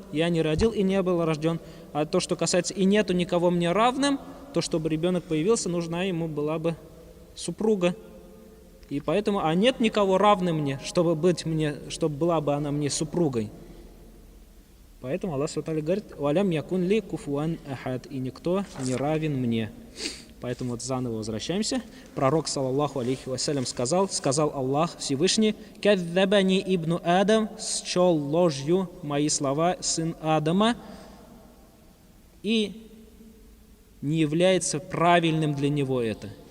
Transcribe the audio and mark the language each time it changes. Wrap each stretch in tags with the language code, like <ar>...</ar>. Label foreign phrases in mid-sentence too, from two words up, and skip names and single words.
<ru>А то, что касается «и нету никого мне равным», то, чтобы ребенок появился, нужна ему была бы супруга. И поэтому, а нет никого равным мне, чтобы была бы она мне супругой. Поэтому</ru> <ar>الله سبحانه وتعالى</ar> <ru>говорит:</ru> <ar>«ولم يكن لي كفوا أحد»,</ar> <ru>и никто не равен мне. Поэтому вот заново возвращаемся. Пророк,</ru> <ar>صلى الله عليه وسلم,</ar> <ru>сказал Аллах Всевышний:</ru> <ar>«كذبني ابن آدم»,</ar> <ru>счел ложью мои слова сын Адама, и не является правильным для него это.</ru>